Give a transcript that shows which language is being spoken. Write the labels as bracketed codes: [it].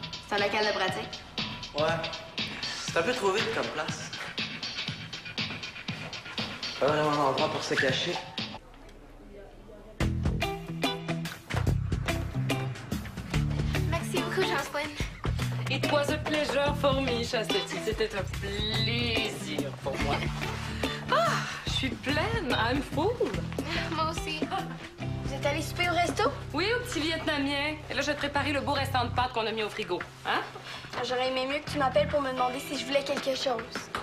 [fr] C'est un local de pratique. Ouais. C'est un peu trop vite comme place. Pas vraiment un endroit pour se cacher. Merci beaucoup, Jocelyn. [en] It was a pleasure for me, Chastity. [fr] C'était un plaisir pour moi. Ah, je suis pleine. [en] I'm full. [fr] Moi aussi. Vous êtes allés souper au resto? Oui, au petit vietnamien. Et là, je vais te préparer le beau restant de pâtes qu'on a mis au frigo. Hein? J'aurais aimé mieux que tu m'appelles pour me demander si je voulais quelque chose.